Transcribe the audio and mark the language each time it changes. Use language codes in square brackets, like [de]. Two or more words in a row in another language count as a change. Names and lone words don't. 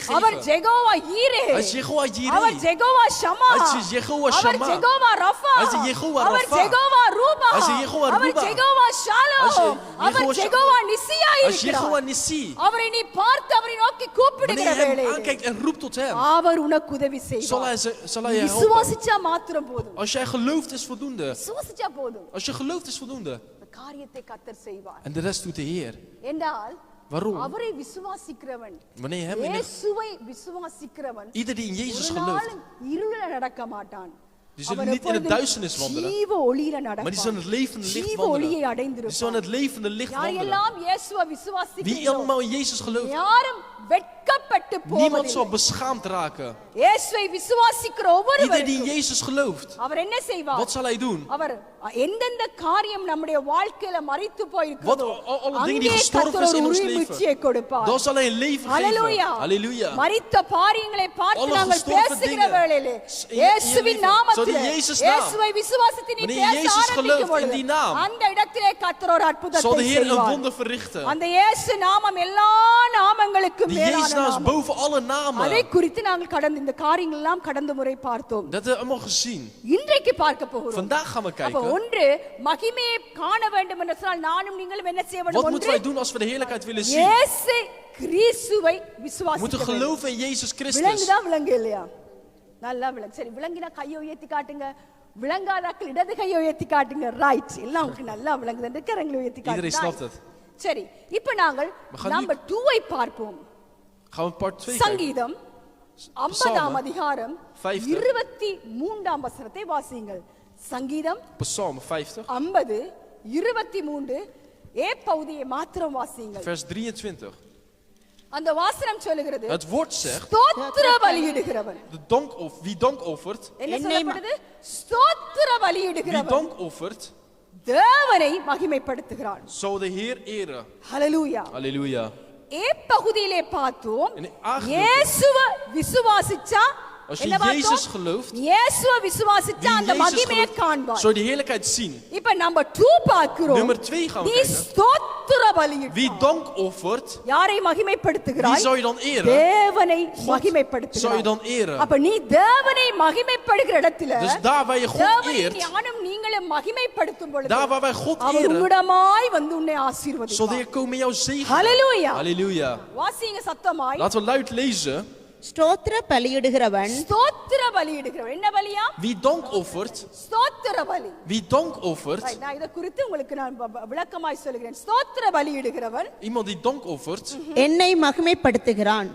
[ta] அவர் [nl] geven. [ta] ஜெகோவா ஈரே. [nl] Hij is Jehovah [ta] அவர் [nl] Jireh. [ta] ஜெகோவா ஷமா. [nl] Hij is Jehovah [ta] அவர் [nl] Shammah. [ta] ஜெகோவா ரஃபா. [nl] Hij is Jehovah [ta] அவர் [nl] Rapha. [ta] ஜெகோவா ரூபா. [nl] Hij is Jehovah [ta] அவர் [nl] Ruba. [ta] ஜெகோவா ஷாலோ. [nl] Hij is [ta] அவர் [nl] Jehovah [ta] ஜெகோவா நிசியா [nl] Hij is Jehovah [ta] இருக்கிறார். [nl] Nissi. [ta] அவரை நீ பார்த்து அவரை நோக்கி கூப்பிடுகிற [nl] Wanneer je hem [ta] வேளையில் [nl] aankijkt en roept tot hem, [ta] அவர் உனக்கு உதவி [nl] zal [ta] செய்வார். [nl] hij je helpen. [ta] விசுவாசிச்சா மாத்திரம் போதும். [nl] Als jij gelooft is voldoende. [ta] விசுவாசிச்சா போதும். [nl] Als je gelooft is voldoende. [ta] இந்த காரியத்தை கர்த்தர் செய்வார். [nl] En de rest doet de Heer. [ta] என்றால் [nl] Waarom? [ta] அவரை விசுவாசிக்கிறவன், [nl] Wanneer je hem in de... [ta] இயேசுவை விசுவாசிக்கிறவன் [nl] Ieder die in Jezus [ta] ஒரு [nl] gelooft, [ta] நாளும் இருள நடக்க மாட்டான். [nl] die zullen [ta] அவன் [nl] niet in de [ta] எப்பொழுதும் [nl] duisternis wandelen, [ta] ஜீவ ஒளியில [nl] maar die zullen [ta] நடப்பான். [nl] het levende licht [ta] ஜீவ ஒளியை [nl] wandelen. Die zullen [ta] அடைந்திருப்பான். [nl] het levende licht wandelen. [ta] யாரெல்லாம் இயேசுவை [nl] Wie [ta] விசுவாசிக்கிறீர்களோ [nl] allemaal in Jezus gelooft, [ta] யாரும் வெட்கப்பட்டு [nl] niemand zal [ta] போவதில்லை. [nl] beschaamd raken. [ta] இயேசுவை விசுவாசிக்கிற [nl] Ieder die in [ta] ஒவ்வொருவரும் [nl] Jezus gelooft, [ta] அவர் என்ன செய்வார்? [nl] wat zal hij doen? [ta] அவர் எந்தெந்த காரியம் நம்முடைய வாழ்க்கையில மரித்து போயிருக்கிறதோ [nl] Wat alle dingen die [ta] அங்கே [nl] gestorven [ta] கர்த்தர் [nl] is in [ta] ஒரு [nl] ons [ta] உரிமையை கொடுப்பார். [nl] Dan zal hij een leven geven. [ta] ஹalleluya. [nl] Halleluja. [ta] மரித்த பாரியங்களை பார்த்து [nl] Alle [ta] நாங்கள் [nl] gestorven [ta] பேசுகிற [nl] dingen. [ta] வேளையிலே [nl] In [ta] இயேசுவின் [nl] je leven. [ta] நாமத்திலே [nl] Zo die Jezus naam. [ta] இயேசுவை விசுவாசித்து நீ [nl] Wanneer je [ta] பேச [nl] Jezus [ta] ஆரம்பிக்கும் [nl] gelooft in [ta] பொழுது [nl] die naam, [ta] அந்த இடத்திலே கர்த்தர் ஒரு [nl] Zal [ta] அற்புதத்தை [nl] de Heer een [ta] செய்வார். [nl] wonder verrichten. [ta] அந்த இயேசு நாமம் எல்லா நாமங்களுக்கும் [nl] Die Jezus [ta] மேலான [nl] naam is [ta] நாமம். [nl] boven alle [ta] அதை [nl] namen. [ta] குறித்து நாங்கள் கடந்த இந்த காரியங்கள் எல்லாம் கடந்த முறை பார்த்தோம். [nl] Dat hebben we allemaal gezien. [ta] இன்றைக்கு பார்க்க போகிறோம். [nl] Vandaag gaan we [ta] அப்ப [nl] kijken. [ta] ஒன்று மகிமையை காண வேண்டும் என்று சொன்னால் நானும் நீங்களும் என்ன செய்ய வேண்டும்? [nl] Wat moeten wij [ta] ஒன்று [nl] doen als we de heerlijkheid willen zien? [ta] இயேசு கிறிஸ்துவை [nl] We [ta] விசுவாசிக்க [nl] moeten [ta] வேண்டும். [nl] geloven in Jezus Christus. [ta] விலங்குதா விலங்கு இல்லையா? நல்லா விலங்கு. சரி, விலங்கினா கையை உயர்த்தி காட்டுங்க. விலங்காதாக்கள் இடது கையை உயர்த்தி காட்டுங்க. ரைட். எல்லாம் உங்களுக்கு நல்லா விளங்குது. இந்த கரங்களை உயர்த்தி [nl] Iedereen snapt [ta] காட்டுங்க. [nl] het. [ta] சரி, இப்போ நாங்கள் [nl] gaan nu- [ta] நம்பர் 2ஐ பார்ப்போம். [nl] Gaan we part 2 kijken. [ta] சங்கீதம் 50ஆம் அதிகாரம் [nl] 50. [ta] 23ஆம் வசனத்தை வாசியுங்கள். சங்கீதம் [nl] Psalm 50, [ta] 50 23 ஏ பகுதியை மாத்திரம் வாசியுங்கள். [nl] vers 23. [ta] அந்த வாசனம் சொல்லுகிறது, [nl] Het woord zegt, [ta] ஸ்தோத்திர பலியிடுகிறவன். [nl] wie dank offert, [ta] என்ன சொல்லப்படுது? ஸ்தோத்திர [nl] wie [ta] பலியிடுகிறவன் [nl] dank offert, [ta] தேவனை மகிமைப்படுத்துகிறான். [nl] zal de Heer eren. [ta] ஹalleluya. [nl] Halleluja. [ta] ஏ பகுதியிலே பார்த்தோம், [nl] In die aangedeelte. [ta] இயேசுவை விசுவாசிச்சா [nl] Als je [ta] என்ன [nl] Jezus [ta] பார்த்தோம்? [nl] gelooft, [ta] இயேசுவை விசுவாசிச்சா [nl] wie [ta] அந்த [nl] Jezus [ta] மகிமையை [nl] gelooft, [ta] காண்பாய். [nl] zou je die heerlijkheid zien. [ta] இப்ப நம்ம 2 பார்க்கிறோம். [nl] Nummer 2 gaan we [ta] நீ [nl] kijken. [ta] ஸ்தோத்திர பலியிட்டாய். [nl] Wie dank offert, [ta] யாரை [nl] wie [ta] மகிமைப்படுத்துகிறாய்? [nl] zou je dan eren? [ta] தேவனை [nl] God zou je [ta] மகிமைப்படுத்துகிறாய். [nl] dan eren. [ta] அப்ப நீ தேவனை மகிமைப்படுகிற இடத்துல [nl] Dus daar waar je God [ta] தேவனை [nl] eert, [ta] ஞானம் நீங்களும் மகிமைப்படுத்தும் பொழுது [nl] daar waar wij God [ta] அவர் [nl] eren, [ta] உம்மிடமாய் வந்து உன்னை [nl] zal de [ta] ஆசீர்வதிப்பார். [nl] Heer komen met jou zegenen. Halleluja. Halleluja. [ta] வாசிங்க சத்தமாய். [nl] Laten we luid lezen. [ta] ஸ்தோத்திர பலியிடுகிறவன் ஸ்தோத்திர பலியிடுகிறவர். என்ன பலியா? [nl] Wie dank offert, [ta] ஸ்தோத்திர பலி. [nl] wie dank offert, [ta] Right, நான் இத குறித்து உங்களுக்கு நான் விளக்கமாய் சொல்கிறேன். ஸ்தோத்திர பலியிடுகிறவன் [nl] iemand die dank offert, [ta] என்னை மகிமைப்படுத்துகிறான்.